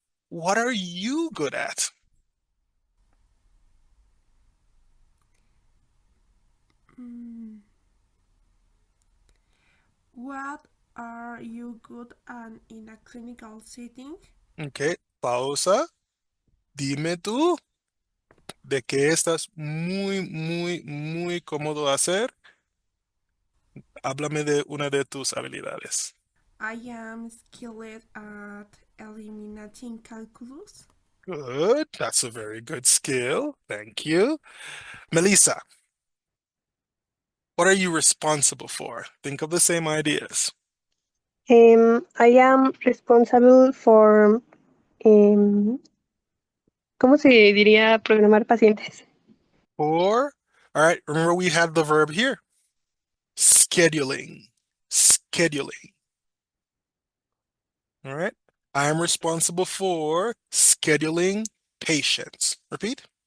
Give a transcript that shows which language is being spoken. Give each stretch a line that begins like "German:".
English: What are you good at? Mm, what are you good at in a clinical setting?
Spanish: Ok, pausa. Dime tú, ¿de qué estás muy cómodo hacer? Háblame de una de tus habilidades.
English: I am skilled at eliminating calculus. Good. That's a very good skill. Thank you. Melissa, what are you responsible for? Think of the same ideas. I am responsible for, um,
Spanish: ¿cómo se diría programar pacientes?
English: Or, all right, remember we had the verb here. Scheduling. Scheduling. All right. I am responsible for scheduling patients. Repeat.